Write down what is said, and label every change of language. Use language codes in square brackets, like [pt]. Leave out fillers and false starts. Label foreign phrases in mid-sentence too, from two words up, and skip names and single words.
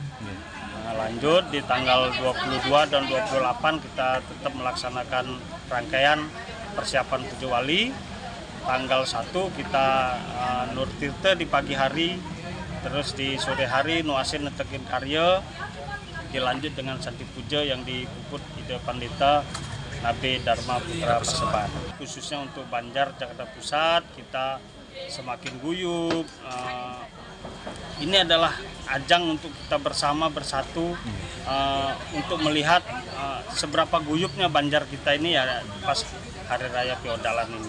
[id] Lanjut di tanggal 22 dan 28 kita tetap melaksanakan rangkaian persiapan Puja Wali. Tanggal 1 kita Nur Tirta di pagi hari, terus di sore hari Nuasin Netekin Karya, dilanjut dengan Santi Puja yang dipuput Ide Pandita Nabi Dharma Putra Paseban. Khususnya untuk Banjar Jakarta Pusat kita semakin guyup. Ini adalah ajang untuk kita bersama bersatu untuk melihat seberapa guyupnya Banjar kita ini ya pas Hari Raya Feodalan ini.